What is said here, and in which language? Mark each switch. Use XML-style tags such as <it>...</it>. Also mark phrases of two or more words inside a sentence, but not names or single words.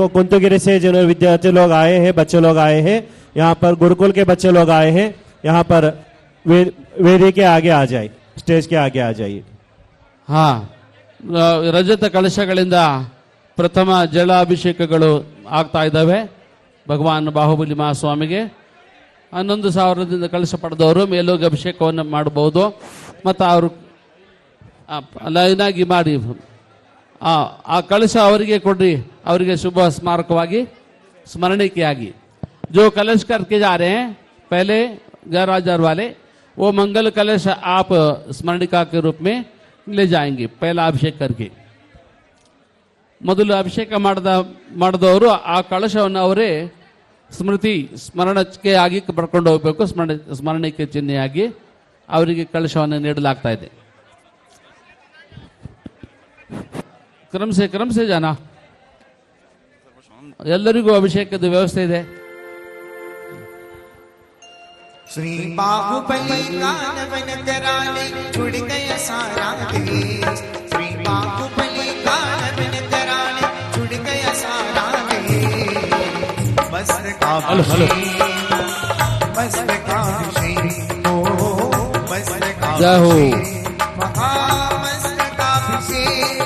<hi>कुंतगिरी से जो विद्यार्थी लोग आए हैं, बच्चे लोग आए हैं, यहाँ पर गुरुकुल के बच्चे लोग आए हैं, यहाँ पर वेदी के आगे आ जाइए, स्टेज के आगे आ जाइए.</hi> <kn>ಹಾ, ರಜತ ಕಳಶಗಳಿಂದ ಪ್ರಥಮ ಜಲಾಭಿಷೇಕಗಳು ಆಗ್ತಾ ಇದ್ದಾವೆ ಭಗವಾನ್ ಬಾಹುಬಲಿ ಮಹಾಸ್ವಾಮಿಗೆ. 11,000 ಕಳಶ ಪಡೆದವರು ಮೇಲೋಗಿ ಅಭಿಷೇಕವನ್ನು ಮಾಡಬಹುದು. ಮತ್ತು ಅವರು ಲೈನಾಗಿ ಮಾಡಿ ಆ ಕಳಶ ಅವರಿಗೆ ಕೊಡ್ರಿ, ಅವರಿಗೆ ಶುಭ ಸ್ಮಾರಕವಾಗಿ स्मरणिकेयागी.</kn> <hi>जो कलश करके जा रहे हैं पहले गैराजर वाले, वो मंगल कलश आप स्मरणिका के रूप में ले जाएंगे पहला अभिषेक करके.</hi> <kn>ಮೊದಲು ಅಭಿಷೇಕ ಮಾಡಿದವರು ಆ ಕಳಶವನ್ನು ಅವರೇ ಸ್ಮರಣಕ್ಕೆ ಆಗಿ ಬರ್ಕೊಂಡು ಹೋಗಬೇಕು. ಸ್ಮರಣಿಕೆ ಚಿಹ್ನೆಯಾಗಿ ಅವರಿಗೆ ಕಳಶವನ್ನು ನೀಡಲಾಗ್ತಾ ಇದೆ.</kn> <hi>क्रम से जाना.</hi> <kn>ಎಲ್ಲರಿಗೂ ಅಭಿಷೇಕದ ವ್ಯವಸ್ಥೆ ಇದೆ.</kn> <hi>श्री बाहुबली का नवन कराने जुड़ गया सारा देश. श्री बाहुबली का नवन कराने जुड़ गया सारा देश. मस्तकाभिषेक मस्तकाभिषेक ओ मस्तकाभिषेक महामस्तकाभिषेक.</hi>